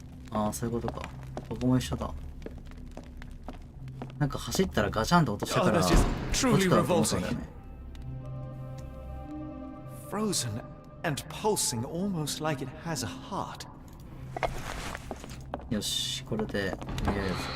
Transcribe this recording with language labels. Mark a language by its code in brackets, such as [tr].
[ja] ああ、そういうことか。ここも一緒だ。なんか走ったらガチャンと落としたから落ちたらと思ったんだよね。 [en] Frozen and pulsing almost like it has a heart. [ja] よし、これでとりあえず。